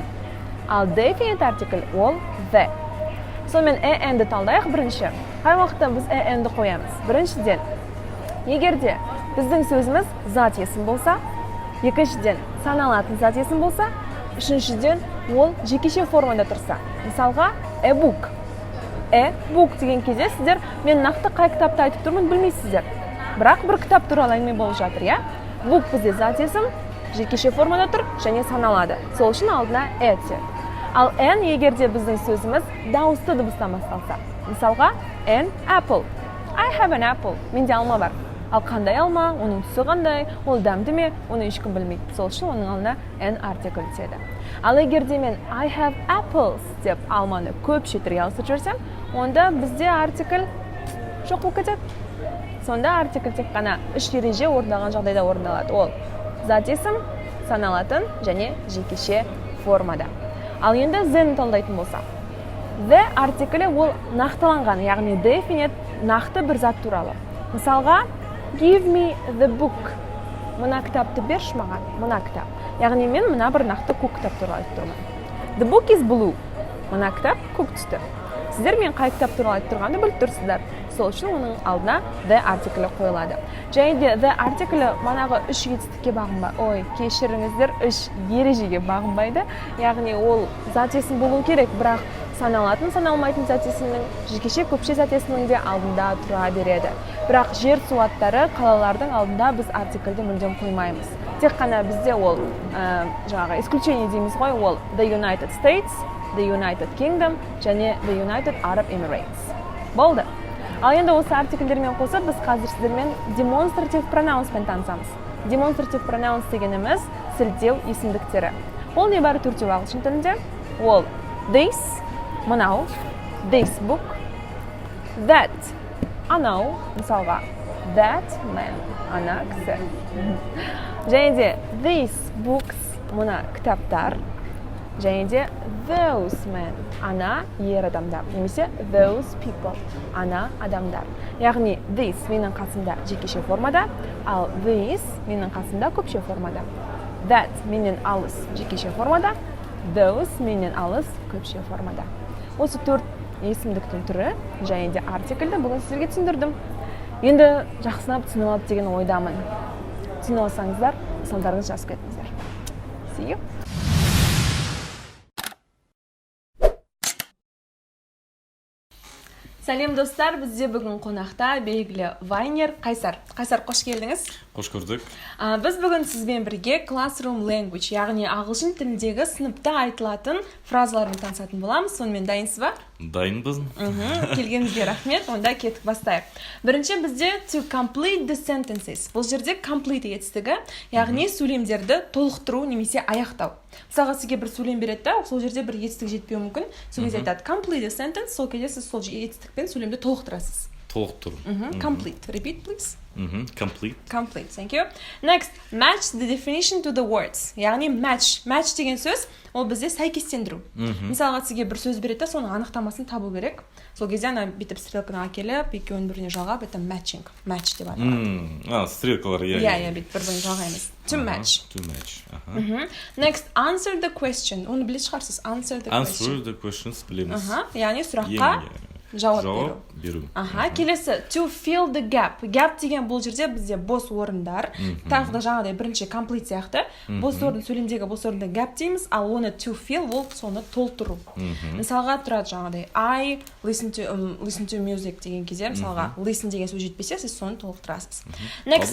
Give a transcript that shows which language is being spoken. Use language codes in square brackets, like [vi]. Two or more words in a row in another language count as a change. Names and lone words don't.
[kk] Ал definite артикль ол the. Сонымен n-ді талдайық бірінші. Қай уақытта біз n-ді қоямыз? Біріншіден, егерде біздің сөзіміз зат есім болса, екіншіден саналатын зат есім болса, үшіншіден ол жекеше формада тұрса. Мысалға, [en] a book. [kk] book деген кезде сіздер мен нақты қай кітапты айтып тұрмын білмейсіздер. Бірақ бір кітап туралы әңгіме болып жатыр, иә? Book бізде зат есім, жекеше формада тұр және саналады. Сол үшін алдына түседі. Ал n егерде біздің сөзіміз дауысты дыбыстан басталса. Мысалға, [en] an apple. I have an apple. [kk] Менде алма бар. Ал қандай алма, оның түсі қандай, ол дәмді ме, оны ешкім білмейді. Сол үшін оның алдына n артикль түседі. Ал егерде мен [en] I have apples [kk] деп алманы көп шетірге ауыстырып жіберсем, онда бізде артикль жоқ болып кетеді. Сонда артикль тек қана үш ереже орындалған жағдайда орындалады. Ол зат есім, саналатын және жекеше формада. Ал енді the-ні талдайтын болса. The артиклі ол нақтыланған, яғни definite, нақты бір зат туралы. Мысалға, [en] give me the book. [kk] Мына кітапты берші маған, мына кітап. Яғни мен мына бір нақты көк кітап туралы айтып тұрмын. [en] The book is blue. [kk] Мына кітап көк түсті. Сіздер мен қай кітап туралы айтып тұрғанды біліп тұрсыздар. Сол үшін оның алдына the артиклі қойылады. Және де the артиклі манағы үш етістікке бағынбайды. Кешіріңіздер, үш ережеге бағынбайды. Яғни ол зат есім болу керек, бірақ саналатын, саналмайтын зат есімнің, жекеше көпше зат есімнің де алдында тұра береді. Бірақ жер су аттары, қалалардың алдында біз артикльді мүлдем қоймаймыз. Тек қана бізде ол жаңағы исключение дейміз ғой, ол [en] the United States, the United Kingdom [kk] және [en] the United Arab Emirates. [kk] Болды. Ал енді осы артикльдермен қосып, біз қазір сіздермен [en] demonstrative pronouns- [kk] пен танысамыз. [en] Demonstrative pronouns [kk] дегеніміз сілтеу есімдіктері. Ол не бары төртеу ағылшын тілінде? [en] Ол this, мынау, this book, that, [kk] анау, мысалға [en] that man, [kk] ана кісі. Және де [en] these books, [kk] мына кітаптар. Және де [en] those men, [kk] ана ер адамдар. [en] Немесе those people, [kk] ана адамдар. Яғни this менің қасымда жекеше формада, ал these менің қасымда көпше формада. That менен алыс жекеше формада, those менен алыс көпше формада. Осы төрт есімдіктің түрі және де артиклді бүгін сіздерге түсіндірдім. Енді жақсынап түсініп алды деген ойдамын. Түсініп алсаңыздар, мысалдарыңызды жазып кетіңіздер. [en] See you. [kk] Сәлем достар, бізде бүгін қонақта белгілі Вайнер Қайсар. Қайсар, қош келдіңіз. Қош көрдік. Біз бүгін сізбен бірге [en] Classroom Language, [kk] яғни ағылшын тіліндегі сыныпта айтылатын фразалармен танысатын боламыз. Сонымен дайынсыз ба? Дайынбыз. Келгеніңізге рахмет, онда кеттік бастайық. Бірінші бізде [en] to complete the sentences. [kk] Бұл жерде complete етістігі, яғни сөйлемдерді толықтыру немесе аяқтау. Мысалға сізге бір сөйлем береді, сол жерде бір етістік жетпеуі мүмкін. Сол кезде айтады [en] complete the sentence, [kk] сол кезде сіз сол етістікпен сөйлемді толықтырасыз. Толықтыру. [en] Complete. Repeat, please. Complete. Complete, thank you. Next, match the definition to the words. [kk] Яғни match. Match деген сөз, ол бізде сәйкестендіру. Мысалға сізге бір сөз береді, соның анықтамасын табу керек. Сол кезде ана бүйтіп стрелканы әкеліп, екеуін біріне жалғап, это matching. Match деп аталады. Стрелкалар, иә, бүйтіп бір-біріне жалғаймыз. [en] To match. To match. Next, answer the question. [kk] Оны біле шығарсыз. [en] Answer the question. Answer the questions білеміз. [kk] Яғни сұраққа жауап беру. Келесі, [en] to fill the gap. [kk] Gap деген бұл жерде бізде бос орындар. Тағы да жаңағыдай бірінші complete сияқты. Бос орын, сөйлемдегі бос орынды gap дейміз, ал оны [en] to fill, [kk] ол соны толтыру. Мысалға тұрады жаңағыдай [en] I listen to music [kk] деген кезде, мысалға listen деген сөз жетпесе, сіз соны толықтырасыз. Next.